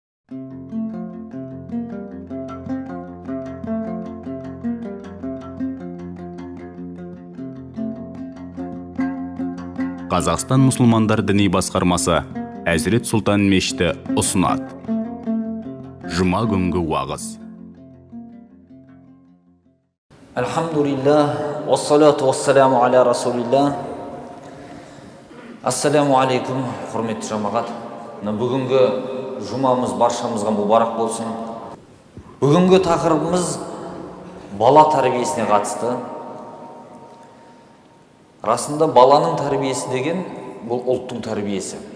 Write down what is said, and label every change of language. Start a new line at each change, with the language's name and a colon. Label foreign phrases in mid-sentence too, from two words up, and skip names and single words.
Kazakh: Қазақстан мұсылмандар діни басқармасы Әзірет Сұлтан мешіті ұсынады. Жұма күнгі уағыз.
Arabic: الحمد لله والصلاة والسلام على رسول الله. السلام عليكم,
Kazakh: құрметті жамағат. Бүгінгі жұмамыз баршамызға мұбарақ болсын. Бүгінгі тақырыбымыз бала тәрбиесіне қатысты. Расында баланың тәрбиесі деген бұл ұлттың тәрбиесі.